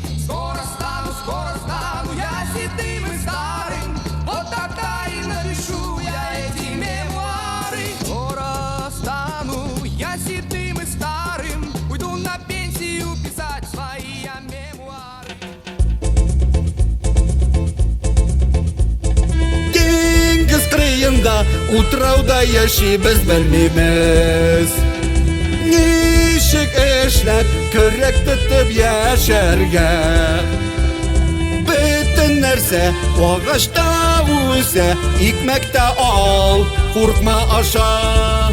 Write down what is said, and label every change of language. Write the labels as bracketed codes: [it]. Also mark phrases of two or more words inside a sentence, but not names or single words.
[ru] Скоро стану я седым и старым. Вот тогда и напишу я эти мемуары. Скоро стану я седым и старым. Уйду на пенсию писать свои мемуары. [tt] Диңгез кырыйында утрауда яшибез белмибез. Ничек эшләп көрәк тотып яшәргә. Бөтен нәрсә агачта үсә, икмәктә ал, куркма аша.